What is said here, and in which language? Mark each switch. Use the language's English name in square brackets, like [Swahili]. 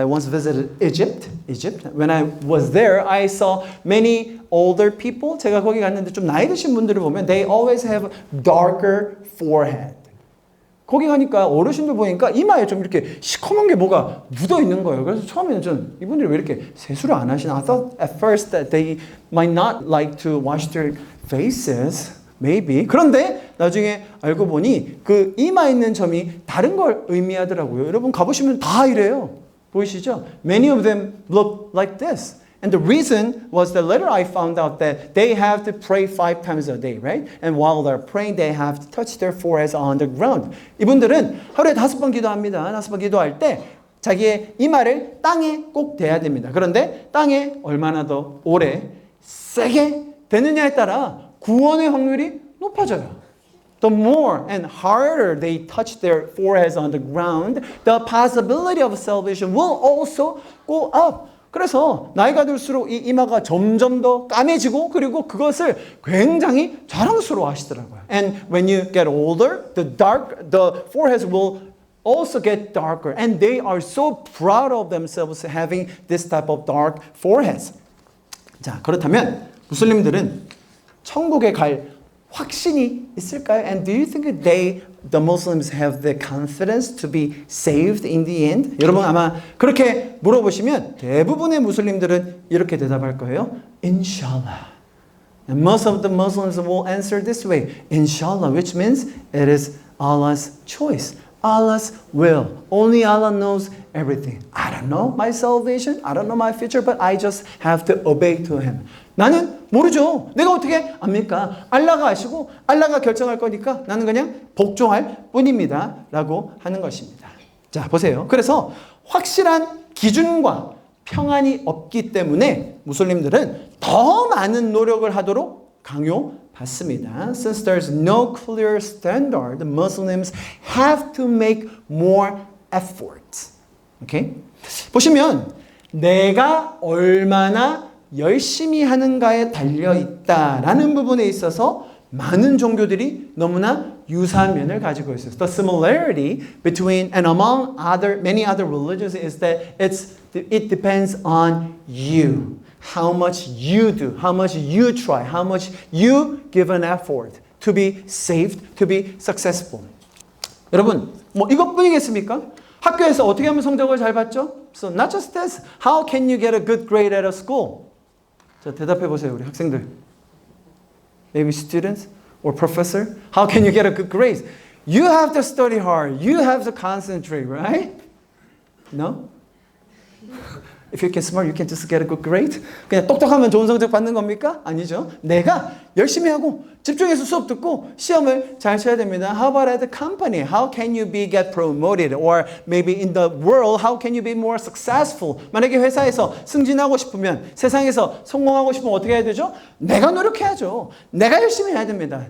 [English] I once visited Egypt. When I was there, I saw many older people. [Korean] 제가 거기 갔는데 좀 나이 드신 분들을 보면 [English] they always have darker forehead. [Korean] 거기 가니까 어르신들 보니까 이마에 좀 이렇게 시커먼 게 뭐가 묻어 있는 거예요. 그래서 처음에는 전 이분들이 왜 이렇게 세수를 안 하시나? [English] I thought at first that they might not like to wash their faces. Maybe. [Korean] 그런데 나중에 알고 보니 그 이마에 있는 점이 다른 걸 의미하더라고요. 여러분 가보시면 다 이래요. 보이시죠? [English] Many of them look like this. And the reason was that later I found out that they have to pray 5 times a day, right? And while they're praying, they have to touch their foreheads on the ground. [Korean] 이분들은 하루에 5번 기도합니다. 5번 기도할 때 자기의 이마를 땅에 꼭 대야 됩니다. 그런데 땅에 얼마나 더 오래 세게 대느냐에 따라 구원의 확률이 높아져요. [English] The more and harder they touch their foreheads on the ground, the possibility of salvation will also go up. [Korean] 그래서 나이가 들수록 이 이마가 점점 더 까매지고 그리고 그것을 굉장히 자랑스러워 하시더라고요. [English] And when you get older, the foreheads will also get darker. And they are so proud of themselves having this type of dark foreheads. [Korean] 자, 그렇다면 무슬림들은 천국에 갈 확신이 있을까요? [English] And do you think the Muslims have the confidence to be saved in the end? [Korean] 여러분 아마 그렇게 물어보시면 대부분의 무슬림들은 이렇게 대답할 거예요. [Arabic] Inshallah. [English] And most of the Muslims will answer this way. Inshallah, which means it is Allah's choice. Allah's will. Only Allah knows everything. I don't know my salvation. I don't know my future. But I just have to obey to Him. [Korean] 나는 모르죠. 내가 어떻게 압니까? 알라가 아시고 알라가 결정할 거니까 나는 그냥 복종할 뿐입니다. 라고 하는 것입니다. 자, 보세요. 그래서 확실한 기준과 평안이 없기 때문에 무슬림들은 더 많은 노력을 하도록 강요받습니다. [English] Since there's no clear standard, Muslims have to make more efforts. Okay? [Korean] 보시면 내가 얼마나 열심히 하는가에 달려있다라는 부분에 있어서 많은 종교들이 너무나 유사한 면을 가지고 있어요. [English] The similarity between and among many other religions is that it depends on you. How much you do, how much you try, how much you give an effort to be saved, to be successful. [Korean] 여러분, 뭐 이것뿐이겠습니까? 학교에서 어떻게 하면 성적을 잘 받죠? [English] So not just this. How can you get a good grade at a school? [Korean] 자, 대답해 보세요, 우리 학생들. [English] Maybe students or professor. How can you get a good grade? You have to study hard. You have to concentrate, right? No? If you get smart, you can just get a good grade. [Korean] 그냥 똑똑하면 좋은 성적 받는 겁니까? 아니죠. 내가 열심히 하고 집중해서 수업 듣고 시험을 잘 쳐야 됩니다. [English] How about at the company? How can you get promoted? Or maybe in the world, how can you be more successful? [Korean] 만약에 회사에서 승진하고 싶으면, 세상에서 성공하고 싶으면 어떻게 해야 되죠? 내가 노력해야죠. 내가 열심히 해야 됩니다.